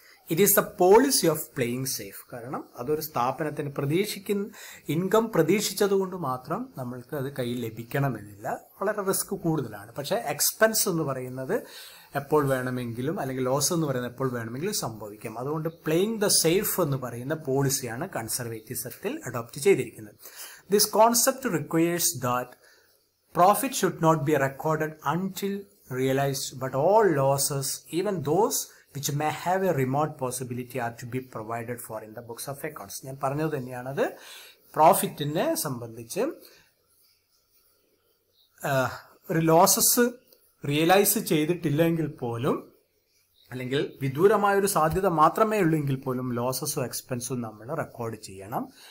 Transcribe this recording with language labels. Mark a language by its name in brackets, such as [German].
[English] It is the policy of playing safe. [Malayalam] കാരണം അതൊരു സ്ഥാപനത്തിന് ഇൻകം പ്രതീക്ഷിച്ചതുകൊണ്ട് മാത്രം നമ്മൾക്ക് അത് കയ്യിൽ ലഭിക്കണമെന്നില്ല, വളരെ റിസ്ക് കൂടുതലാണ്. പക്ഷേ എക്സ്പെൻസ് എന്ന് പറയുന്നത് എപ്പോൾ വേണമെങ്കിലും അല്ലെങ്കിൽ ലോസ് എന്ന് പറയുന്നത് എപ്പോൾ വേണമെങ്കിലും സംഭവിക്കാം. അതുകൊണ്ട് പ്ലേയിങ് ദ സേഫ് എന്ന് പറയുന്ന പോളിസിയാണ് കൺസർവേറ്റിസത്തിൽ അഡോപ്റ്റ് ചെയ്തിരിക്കുന്നത്. [English] This concept requires that profit should not be recorded until realized, but all losses, even those which may have a remote possibility, are to be provided for in the books of accounts. [Malayalam] ഞാൻ പറഞ്ഞത് തന്നെയാണത്. പ്രോഫിറ്റിനെ സംബന്ധിച്ച് ഒരു losses realise ചെയ്തിട്ടില്ലെങ്കിൽ പോലും, അല്ലെങ്കിൽ വിദൂരമായൊരു സാധ്യത മാത്രമേ ഉള്ളെങ്കിൽ പോലും ലോസസും എക്സ്പെൻസും നമ്മൾ റെക്കോർഡ് ചെയ്യണം.